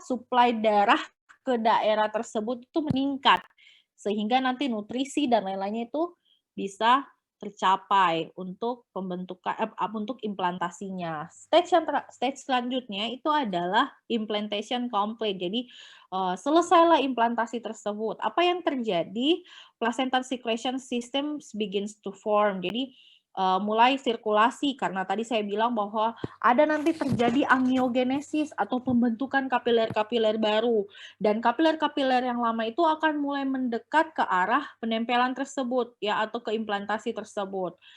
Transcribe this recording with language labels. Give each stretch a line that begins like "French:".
Indonesian: Suplai darah ke daerah tersebut itu meningkat, sehingga nanti nutrisi dan lain-lainnya itu bisa tercapai untuk pembentukan untuk implantasinya. Stage selanjutnya itu adalah implantation complete. Jadi selesailah implantasi tersebut. Apa yang terjadi?
English: Placental secretion system begins to form.
Indonesian: Jadi mulai sirkulasi, karena tadi saya bilang bahwa ada nanti terjadi angiogenesis atau pembentukan kapiler-kapiler baru, dan kapiler-kapiler yang lama itu akan mulai mendekat ke arah penempelan tersebut, ya, atau ke implantasi tersebut.